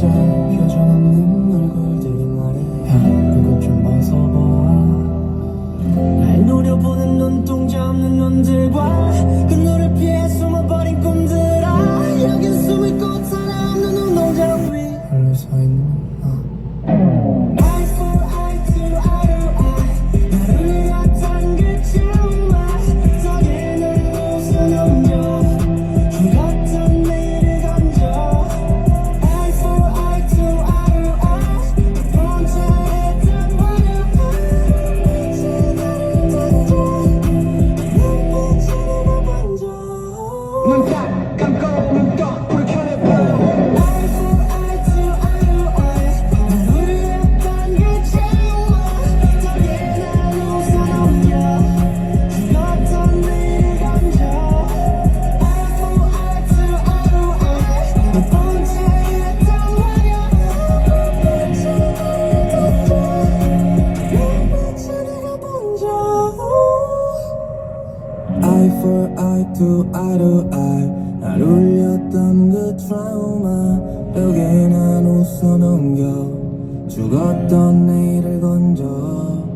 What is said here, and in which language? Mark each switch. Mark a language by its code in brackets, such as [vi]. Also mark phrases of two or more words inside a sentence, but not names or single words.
[ko] 표정 없는 얼굴들이 말해 형 그것 좀 벗어봐. 날 노려보는 눈동자 없는 눈들과 그 너를 피해 숨어버린 꿈들아. 여긴 숨을 곳 하나 없는 운동장 위 홀로 서있는 나. [en] Eye for eye to eye to eye [ko] 나를 위했던 그 정말 덕에는 웃어 넘겨. 죽었던 내일을 던져. [en] Eye for eye to eye to eye [ko] 혼자 했던 눈 딱 감고 눈 떠 불을 켜내봐. [en] Eye for eye to eye to eye [ko] 나를 위했던 그 정말 덕에 난 웃어 넘겨. 죽었던 내일을 던져. [en] Eye for eye to eye to eye [ko] 너 혼자 했던 말야. 눈빛이 내가 번져. [en] Eye for eye to eye to eye [ko] 날 울렸던 그 트라우마 벽에 난 웃어 넘겨. 죽었던 내일을 건져.